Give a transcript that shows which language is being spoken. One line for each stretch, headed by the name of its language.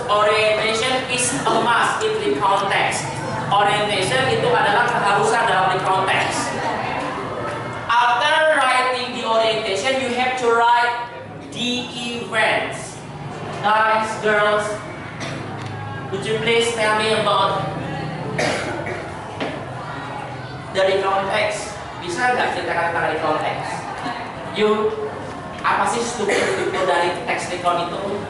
English: Orientation is a must in the context.
Indonesian: Orientation itu adalah keharusan dalam
English: the context. After writing the orientation, you have to write the events. Guys, girls, would you please tell me about the context?
Indonesian: Bisa nggak ceritakan tentang
English: the context?
Indonesian: You, apa sih struktur dari teks recount itu?